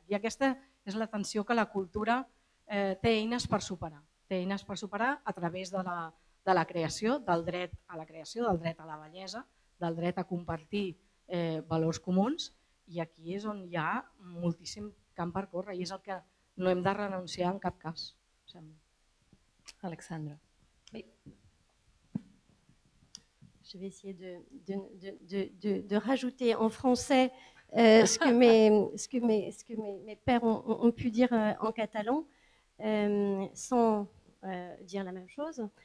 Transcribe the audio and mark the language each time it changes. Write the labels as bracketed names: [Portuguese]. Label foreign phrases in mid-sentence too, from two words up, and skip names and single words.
[Catalan] I aquesta és la tensió que la cultura té eines per superar. Té eines per superar a través de la creació, del dret a la creació, del dret a la bellesa, del dret a compartir valors comuns, i aquí és on hi ha moltíssim camp per córrer i és el que no hem de renunciar en cap cas. Alexandra. [French] Je vais essayer de rajouter en français ce que mes pères ont pu dire en catalan. Sans dire la même chose.